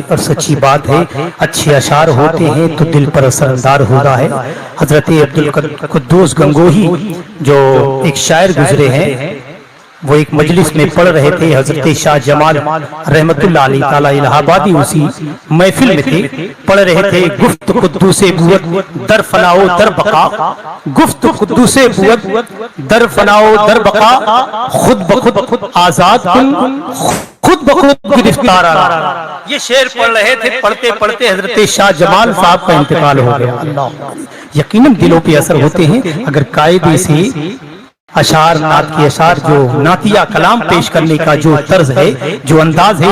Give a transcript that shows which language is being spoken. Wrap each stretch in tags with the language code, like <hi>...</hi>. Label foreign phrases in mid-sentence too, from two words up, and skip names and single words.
<ur>اور سچی بات ہے اچھے اشعار ہوتے ہیں تو دل پر اثر اندار ہوتا ہے. حضرت عبدالقدوس گنگوہی جو ایک شاعر گزرے ہیں وہ ایک مجلس میں پڑھ رہے تھے. حضرت شاہ جمال رحمت اللہ علیہ تعالیٰ الہ آبادی اسی محفل میں تھے. پڑھ رہے تھے</ur> <fa>گفت قدوس بوت در فناؤ در بقا. گفت قدوس بوت در فناؤ در بقا. خود بخود آزاد کن خود بخود گرفتار آ.</fa> <ur>یہ شعر پڑھ رہے تھے. پڑھتے پڑھتے حضرت شاہ جمال صاحب کا انتقال ہو گیا. اللہ یقیناً دلوں پہ اثر ہوتے ہیں اگر قاعدے سے اشعار نعت کے اشعار جو نعتیہ کلام پیش کرنے کا جو طرز ہے جو انداز ہے.</ur>